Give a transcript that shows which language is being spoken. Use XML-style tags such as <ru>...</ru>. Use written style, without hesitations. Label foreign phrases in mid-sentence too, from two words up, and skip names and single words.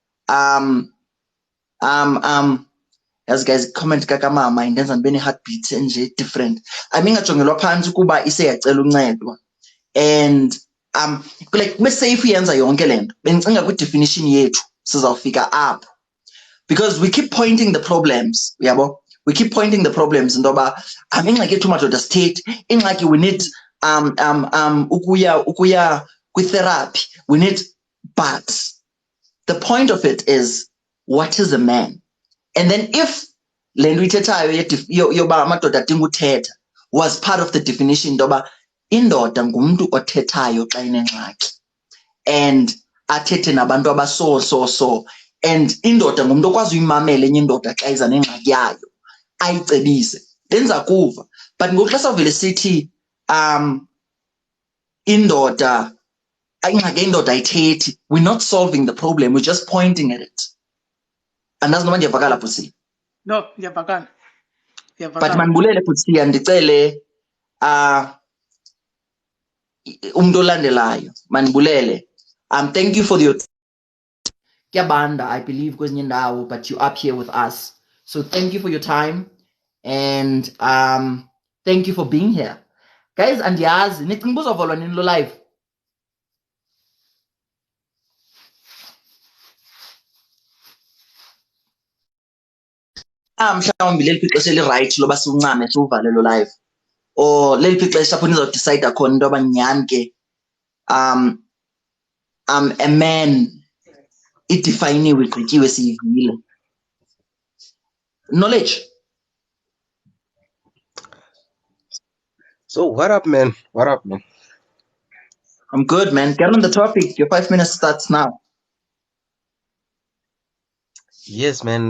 <en>as guys comment</en> <xh>kakamama indenza ndibe ne-heartbeat enje different ingajongelwa phantsi kuba iseyacela uncedwa</xh> <en>and like</en> <xh>kube safe yenza yonke lento bengicinga kwi-definition yethu sizawufika apho</xh> <en>because we keep pointing the problems</en> <xh>yabo</xh> <en>we keep pointing the problems</en> <xh>intoba ingxaki yethu madoda state ingxaki</xh> <en>we need</en> <xh>ukuya kwi-therapy</xh> <en>we need but the point of it is what is a man and then if</en> <xh>le nto ithethayo yoba amadoda adinga uthetha</xh> <en>was part of the definition</en> <xh>intoba indoda ngumntu othethayo xa inengxaki and athethe nabantu abaso and indoda ngumntu okwazi uyimamela enye indoda xa iza nengxaki yayo ayicebise lenza kuva but ngoku xa savele sithi indoda ingxaki indoda ayithethi</xh> <en>we're not solving the problem we're just pointing at it</en> <xh>andazi noma ndiyavakala Butsiya no ndiyavakala</xh> <en>but</en> <xh>mandibulele Butsiya ndicele umuntu olandelayo mandibulele</xh> <en>thank you for your kuyabanda I believe</en> <xh>kwezinye indawo</xh> <en>but you up here with us so thank you for your time and thank you for being here guys</en> <xh>andiyazi nicinga uzovalwa nini lo live mhlawumbi leli ixesha eli-right loba siwuncame siwuvale lo live or leli ixesha apho nizawudicide khona into yoba nyhani ke</xh> <en>a man</en> <xh>idefiniwe igqityiwe siyivile knowledge</xh> <en>So what up, man? What up, man? I'm good, man. Get on the topic. Your 5 minutes starts now. Yes, man.</en>